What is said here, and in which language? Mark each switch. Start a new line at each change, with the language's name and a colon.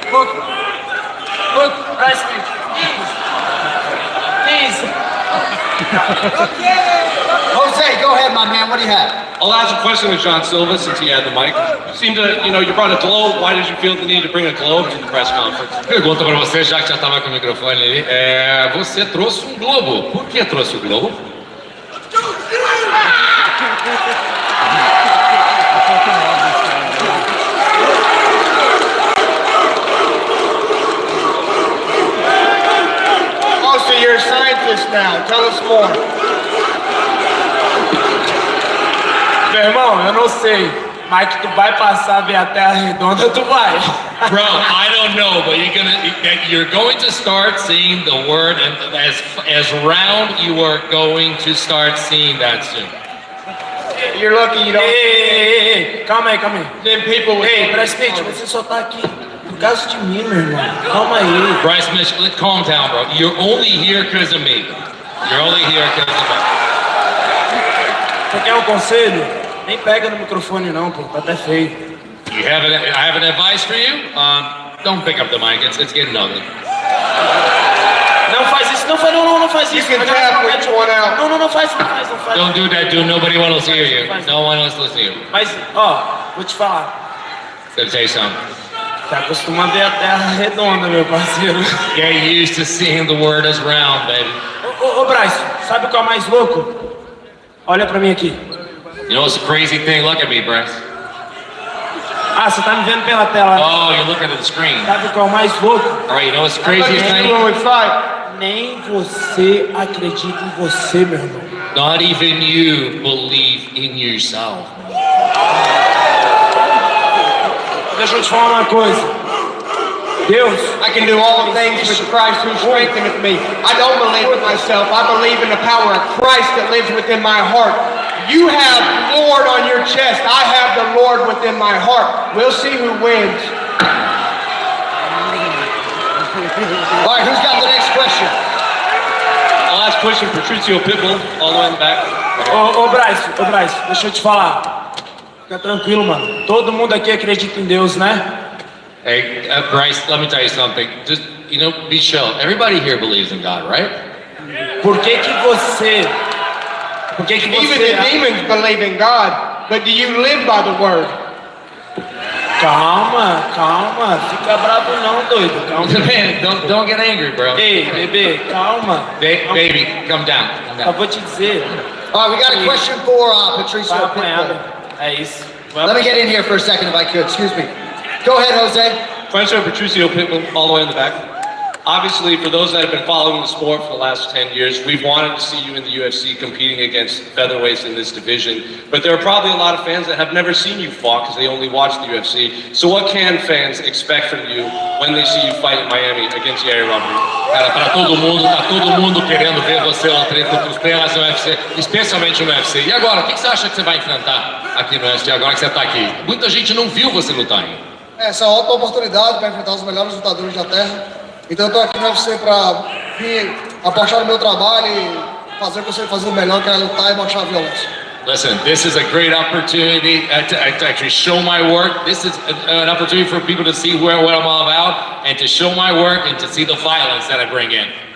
English: Look, nice to meet you. Please. Jose, go ahead, my man. What do you have? I'll ask a question to John Silva since he had the mic. You seem to, you brought a globe. Why did you feel the need to bring a globe to the press conference?
Portuguese: Pergunta para você, já que já estava com o microfone ali. Você trouxe um globo. Por que trouxe o globo?
English: Oh, so you're a scientist now. Tell us more.
Portuguese: Meu irmão, eu não sei, mas que tu vai passar ver a Terra redonda, tu vai.
English: Bro, I don't know, but you're going to start seeing the word, and as round, you are going to start seeing that soon. You're lucky you don't.
Portuguese: Ei, calma aí.
English: Then people will.
Portuguese: Ei, Brad Pitt, você só tá aqui por causa de mim, meu irmão. Calma aí.
English: Bryce Mitchell, calm down, bro. You're only here because of me. You're only here because of me.
Portuguese: Você quer um conselho? Nem pega no microfone não, pô. Tá até feio.
English: I have an advice for you. Don't pick up the mic. It's getting ugly.
Portuguese: Não faz isso, não faz isso.
English: You can tap which one out.
Portuguese: Não faz.
English: Don't do that, dude. Nobody wants to hear you. No one wants to listen to you.
Portuguese: Mas, ó, vou te falar.
English: Gonna tell you something.
Portuguese: Tá acostumado a ver a Terra redonda, meu parceiro.
English: Get used to seeing the word as round, baby.
Portuguese: Ô, Bryce, sabe o que é o mais louco? Olha pra mim aqui.
English: You know what's the crazy thing? Look at me, Bryce.
Portuguese: Ah, você tá me vendo pela tela.
English: Oh, you're looking at the screen.
Portuguese: Sabe o que é o mais louco?
English: All right, you know what's the craziest When thing? we fight.
Portuguese: Nem você acredita em você, meu irmão.
English: Not even you believe in yourself.
Portuguese: Deixa eu te falar uma coisa. Deus,
English: I can do all things with Christ who strengtheneth me. I don't believe in myself. I believe in the power of Christ that lives within my heart. You have Lord on your chest. I have the Lord within my heart. We'll see who wins. All right, who's got the next question? I'll ask question Patricio Pitbull, all the way in the back.
Portuguese: Ô Bryce, deixa eu te falar. Fica tranquilo, mano. Todo mundo aqui acredita em Deus, né?
English: Hey, Bryce, let me tell you something. Just, be chill. Everybody here believes in God, right?
Portuguese: Por que você...
English: Even the demons believe in God, but do you live by the word?
Portuguese: Calma. Fica bravo não, doido. Calma.
English: Man, don't get angry, bro.
Portuguese: Ei, bebê, calma.
English: Baby, come down.
Portuguese: Eu vou te dizer.
English: All right, we got a question for Patricio
Portuguese: Vai
English: Pitbull.
Portuguese: apanhar. É isso.
English: Let me get in here for a second if I could. Excuse me. Go ahead, Jose. Question Patricio Pitbull, all the way in the back. Obviously, for those that have been following the sport for the last 10 years, we've wanted to see you in the UFC competing against featherweights in this division. But there are probably a lot of fans that have never seen you fight because they only watch the UFC. So what can fans expect from you when they see you fight in Miami against Yair Rodriguez?
Portuguese: Cara, tá todo mundo querendo ver você lutar contra os pelas no UFC, especialmente no UFC. E agora, o que você acha que você vai enfrentar aqui no UFC agora que você tá aqui? Muita gente não viu você lutar ainda. Essa é uma ótima oportunidade para enfrentar os melhores lutadores da Terra. Então eu estou aqui no UFC para vir apostar no meu trabalho e fazer o que eu sei fazer melhor, que é lutar e mostrar a violência.
English: Listen, this is a great opportunity to actually show my work. This is an opportunity for people to see what I'm all about and to show my work and to see the violence that I bring in.